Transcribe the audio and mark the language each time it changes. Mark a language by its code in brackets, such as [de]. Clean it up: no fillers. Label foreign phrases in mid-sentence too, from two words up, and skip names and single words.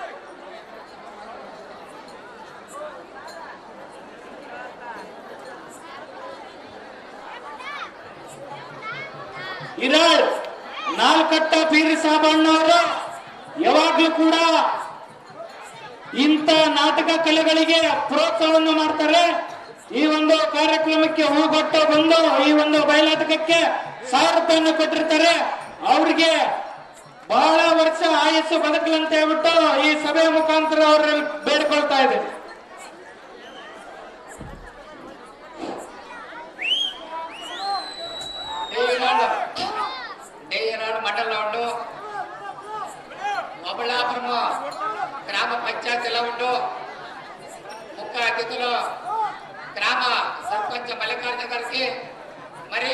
[kn] ಇರಾಳ್ ನಾಲ್ಕಟ್ಟ ಪೀರಿ ಸಾಬಣ್ಣವರು ಯಾವಾಗ್ಲೂ ಕೂಡ ಇಂಥ ನಾಟಕ ಕಲೆಗಳಿಗೆ ಪ್ರೋತ್ಸಾಹವನ್ನು ಮಾಡ್ತಾರೆ. ಈ ಒಂದು ಕಾರ್ಯಕ್ರಮಕ್ಕೆ ಹೂಗೊಟ್ಟು ಬಂದು ಈ ಒಂದು ಬಯಲಾಟಕಕ್ಕೆ 1000 ರೂಪಾಯಿಯನ್ನು ಕೊಟ್ಟಿರ್ತಾರೆ. ಅವ್ರಿಗೆ ಬಹಳ ವರ್ಷ ಆಯಸ್ಸು ಬದುಕಲಂತ ಹೇಳ್ಬಿಟ್ಟು ಈ ಸಭೆಯ ಮುಖಾಂತರ ಅವರಲ್ಲಿ ಬೇಡಿಕೊಳ್ತಾ ಇದ್ದೇನೆ. [te] మండలంలో ఉండు మొబలాపురం గ్రామ పంచాయతీలో ఉండు ముఖ్య అతిథులు గ్రామ సర్పంచ్ మల్లికార్జున గారికి, మరి